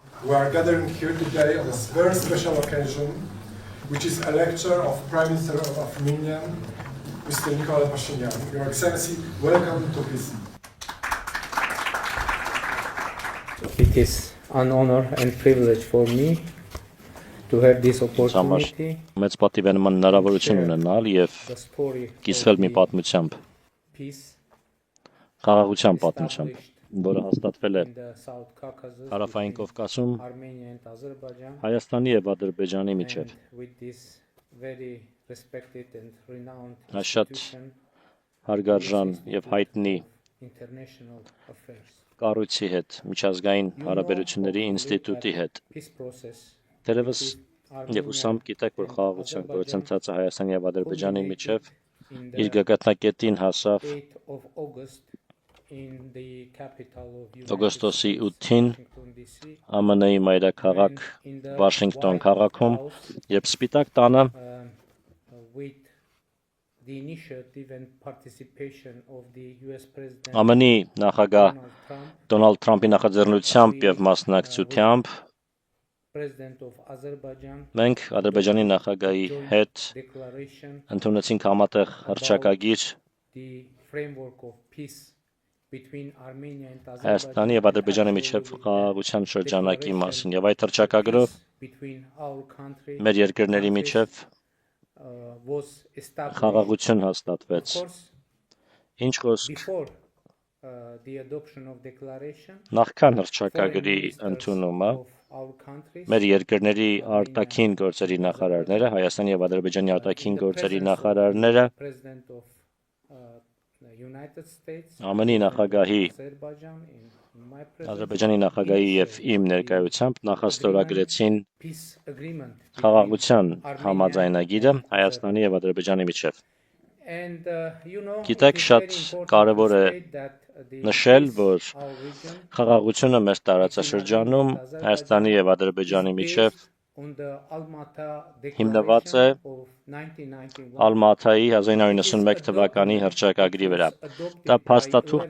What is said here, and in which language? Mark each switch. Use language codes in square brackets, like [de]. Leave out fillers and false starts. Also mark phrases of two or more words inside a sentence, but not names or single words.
[en] We are gathering here today on a very special occasion, which is a lecture of Prime Minister of Armenia, Mr. Nikol Pashinyan. Your Excellency, welcome to PC. It is an honor and privilege for me to have this opportunity [hy] Մեծ պատիվ է նման հնարավորություն ունենալ եւ [en] the story [hy] կիսվել [en] of [hy] մի [en] the [hy] պատմությամբ, [en] peace [hy] խաղաղության պատմությամբ, որը հաստատվել է [en] in the South Caucasus [hy] Հարավային Կովկասում [en] Armenia and Azerbaijan, [hy] Հայաստանի եւ Ադրբեջանի միջև։ [en] and with this very respected and renowned [hy] Այս շատ [en] institution, [hy] հարգարժան եւ հայտնի [en] international affairs. [hy] կառույցի հետ, միջազգային հարաբերությունների ինստիտուտի հետ։ [en] Peace process [hy] Դերևս եւ ուսամ գիտեք, որ խաղաղության գործընթացը Հայաստանի եւ Ադրբեջանի միջև [en] in [hy] իր [en] the [hy] գագաթնակետին հասավ [en] 8th of August in the capital of [hy] օգոստոսի [en] United [hy] 8-ին [en] Washington DC, [hy] ԱՄՆ-ի մայրաքաղաք [en] in the [hy] Վաշինգտոն [en] White [hy] քաղաքում [en] House, [hy] եւ Սպիտակ տանը [en] with the initiative and participation of the US President [hy] ԱՄՆ-ի նախագահ [en] Donald Trump, [hy] Դոնալդ Թրամփի նախաձեռնությամբ եւ մասնակցությամբ [en] President of Azerbaijan, [hy] մենք Ադրբեջանի նախագահի հետ [en] declaration [hy] ընդունեցինք համատեղ հռչակագիր [en] the framework of peace between Armenia and [hy] Հայաստանի եւ Ադրբեջանի միջև խաղաղության շրջանակի մասին եւ այդ հռչակագրով [en] between our country [hy] մեր երկրների միջև [en] was established. [hy] խաղաղություն [en] Of [hy] հաստատվեց։ [en] course, [hy] Ինչ խոսք [en] before the adoption of declaration, [hy] նախքան [en] foreign [hy] հռչակագրի [en] ministers [hy] ընդունումը [en] of our countries, [hy] մեր երկրների արտաքին գործերի նախարարները, Հայաստանի եւ Ադրբեջանի արտաքին գործերի նախարարները [en] President of the United States, [hy] ԱՄՆ-ի նախագահի, [en] Azerbaijan, in my presence, [hy] Ադրբեջանի նախագահի եւ իմ ներկայությամբ նախաստորագրեցին [en] peace agreement between [hy] խաղաղության [en] Armenia [hy] համաձայնագիրը [en] and [hy] Հայաստանի եւ Ադրբեջանի միջև։ [en] And [hy] Գիտեք, շատ կարևոր է նշել, որ խաղաղությունը մեր տարածաշրջանում Հայաստանի եւ Ադրբեջանի միջև հիմնված է Ալմաթայի 1991 թվականի հռչակագրի վրա։ Դա փաստաթուղթ